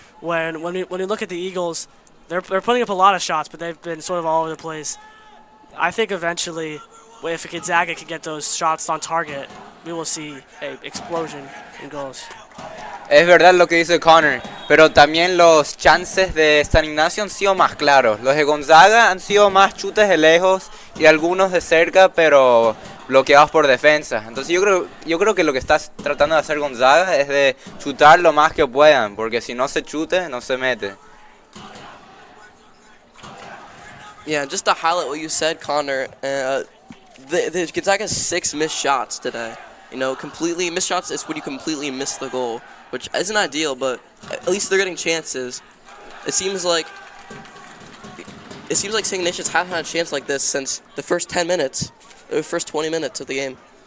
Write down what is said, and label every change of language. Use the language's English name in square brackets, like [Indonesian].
[English] When we look at the Eagles, they're putting up a lot of shots, but they've been sort of all over the place. I think eventually, if Gonzaga can get those shots on target, we will see an explosion in goals. [Spanish] Es verdad lo que dice Connor, pero también los chances de San Ignacio han sido más claros. Los de Gonzaga han sido más chutes de lejos y algunos de cerca, pero bloqueados por defensa. Entonces yo creo que lo que está tratando de hacer Gonzaga es de chutar lo más que puedan, porque si no se chute, no se mete. [English] Yeah, just to highlight what you said, Connor, the Gonzaga has 6 missed shots today. You know, completely missed shots is when you completely miss the goal, which isn't ideal, but at least they're getting chances. It seems like St. Ignatius hasn't had a chance like this since the first 10 minutes, the first 20 minutes of the game.